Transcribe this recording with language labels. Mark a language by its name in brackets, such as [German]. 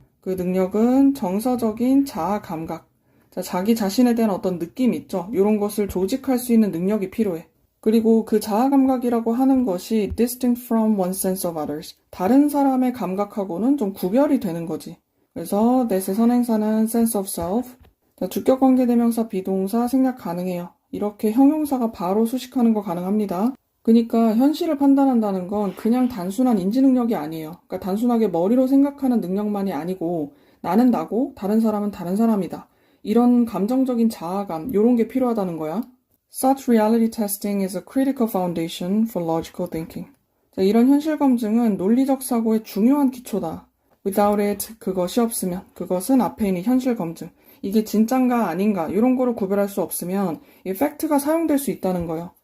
[Korean] 그 능력은 정서적인 자아 감각. 자, 자기 자신에 대한 어떤 느낌 있죠? 이런 것을 조직할 수 있는 능력이 필요해. 그리고 그 자아 감각이라고 하는 것이 [English] distinct from one's sense of others. [Korean] 다른 사람의 감각하고는 좀 구별이 되는 거지. 그래서 that의 선행사는 [English] sense of self. [Korean] 자, 주격 관계대명사 비동사 생략 가능해요. 이렇게 형용사가 바로 수식하는 거 가능합니다. 그러니까 현실을 판단한다는 건 그냥 단순한 인지 능력이 아니에요. 그러니까 단순하게 머리로 생각하는 능력만이 아니고 나는 나고 다른 사람은 다른 사람이다. 이런 감정적인 자아감, 이런 게 필요하다는 거야. [English] Such reality testing is a critical foundation for logical thinking. [Korean] 자, 이런 현실 검증은 논리적 사고의 중요한 기초다. [English] Without it, [Korean] 그것이 없으면, 그것은 앞에 있는 현실 검증. 이게 진짠가 아닌가 이런 거를 구별할 수 없으면 이 팩트가 사용될 수 있다는 거예요.